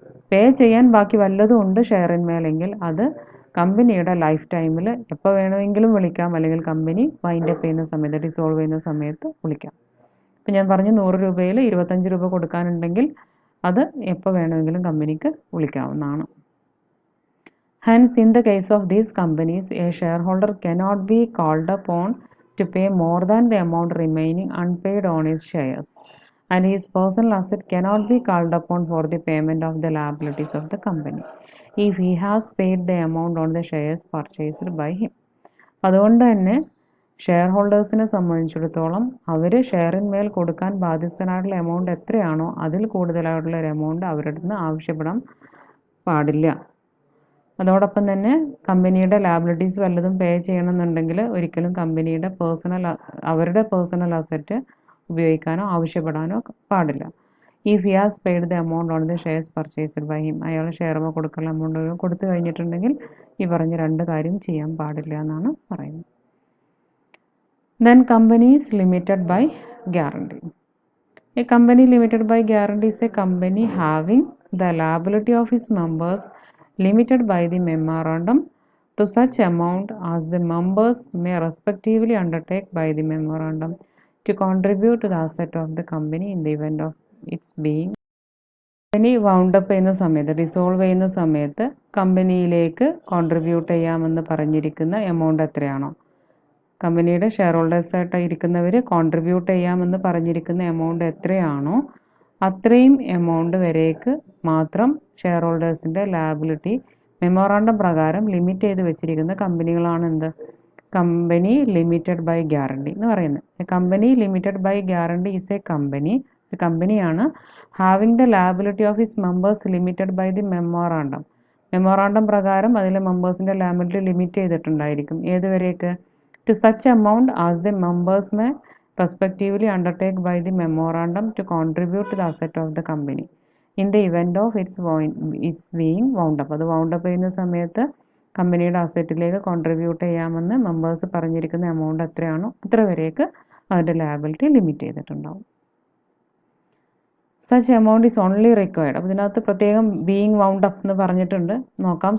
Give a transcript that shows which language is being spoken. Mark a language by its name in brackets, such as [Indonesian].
[Malayalam] പേ ചെയ്യാൻ ബാക്കി വല്ലതും ഉണ്ട് ഷെയറിന്മേലെങ്കിൽ അത് കമ്പനിയുടെ ലൈഫ് ടൈമിൽ എപ്പോൾ വേണമെങ്കിലും വിളിക്കാം, അല്ലെങ്കിൽ കമ്പനി വൈൻഡപ്പ് ചെയ്യുന്ന സമയത്ത്, ഡിസോൾവ് ചെയ്യുന്ന സമയത്ത് വിളിക്കാം. ഇപ്പം ഞാൻ പറഞ്ഞു 100 രൂപയിൽ 25 രൂപ കൊടുക്കാനുണ്ടെങ്കിൽ അത് എപ്പോൾ വേണമെങ്കിലും കമ്പനിക്ക് വിളിക്കാവുന്നതാണ്. [English] Hence, in the case of these companies, a shareholder cannot be called upon to pay more than the amount remaining unpaid on his shares, and his personal asset cannot be called upon for the payment of the liabilities of the company if he has paid the amount on the shares purchased by him. [Malayalam] അതുകൊണ്ട് തന്നെ share ഹോൾഡേഴ്സിനെ സംബന്ധിച്ചിടത്തോളം അവർ ഷെയറിന്മേൽ കൊടുക്കാൻ ബാധ്യസ്ഥനായിട്ടുള്ള amount എത്രയാണോ അതിൽ കൂടുതലായിട്ടുള്ള ഒരു amount അവരുടെ നിന്ന് ആവശ്യപ്പെടാൻ പാടില്ല. അതോടൊപ്പം തന്നെ കമ്പനിയുടെ ലാബിലിറ്റീസ് വല്ലതും പേ ചെയ്യണമെന്നുണ്ടെങ്കിൽ ഒരിക്കലും കമ്പനിയുടെ അവരുടെ പേഴ്സണൽ അസറ്റ് ഉപയോഗിക്കാനോ ആവശ്യപ്പെടാനോ പാടില്ല. [English] if he has paid the amount on the shares purchased by him, [Malayalam] അയാൾ ഷെയർ കൊടുക്കുന്ന എമൗണ്ട് കൊടുത്തു കഴിഞ്ഞിട്ടുണ്ടെങ്കിൽ ഈ പറഞ്ഞ രണ്ട് കാര്യം ചെയ്യാൻ പാടില്ല എന്നാണ് പറയുന്നത്. [English] Then company is limited by guarantee. A company limited by guarantee is a company having the liability of its members limited by the memorandum to such amount as the members may respectively undertake by the memorandum to contribute to the asset of the company in the event of its being. [Malayalam] Company വൗണ്ടപ്പ് ചെയ്യുന്ന സമയത്ത്, dissolve ചെയ്യുന്ന സമയത്ത് കമ്പനിയിലേക്ക് contribute ചെയ്യാമെന്ന് പറഞ്ഞിരിക്കുന്ന amount എത്രയാണോ, കമ്പനിയുടെ share ഹോൾഡേഴ്സായിട്ട് ഇരിക്കുന്നവർ contribute ചെയ്യാമെന്ന് പറഞ്ഞിരിക്കുന്ന എമൗണ്ട് എത്രയാണോ അത്രയും എമൗണ്ട് വരേക്ക് മാത്രം ഷെയർ ഹോൾഡേഴ്സിൻ്റെ ലാബിലിറ്റി മെമ്മോറാണ്ടം പ്രകാരം ലിമിറ്റ് ചെയ്ത് വെച്ചിരിക്കുന്ന കമ്പനികളാണ് എന്ത്, കമ്പനി ലിമിറ്റഡ് ബൈ ഗ്യാരണ്ടി എന്ന് പറയുന്നത്. [English] company limited by guarantee is a കമ്പനിയാണ് having the liability of his members limited by the memorandum [Malayalam] പ്രകാരം അതിലെ മെമ്പേഴ്സിൻ്റെ liability limit ചെയ്തിട്ടുണ്ടായിരിക്കും. ഏതുവരേക്ക്? [English] to such amount as the members may respectively undertake by the memorandum to contribute to the asset of the company in the event of its being wound up. [Malayalam] അത് wound up ചെയ്യുന്ന സമയത്ത് കമ്പനിയുടെ അസറ്റിലേക്ക് contribute ചെയ്യാമെന്ന് members പറഞ്ഞിരിക്കുന്ന amount എത്രയാണോ അത്ര വരേക്ക് അതിൻ്റെ liability limit ചെയ്തിട്ടുണ്ടാവും. [English] Such amount is only required. [Malayalam] അപ്പോൾ ഇതിനകത്ത് പ്രത്യേകം ബീയിങ് വൗണ്ട് അപ്പ് എന്ന് പറഞ്ഞിട്ടുണ്ട്, നോക്കാം.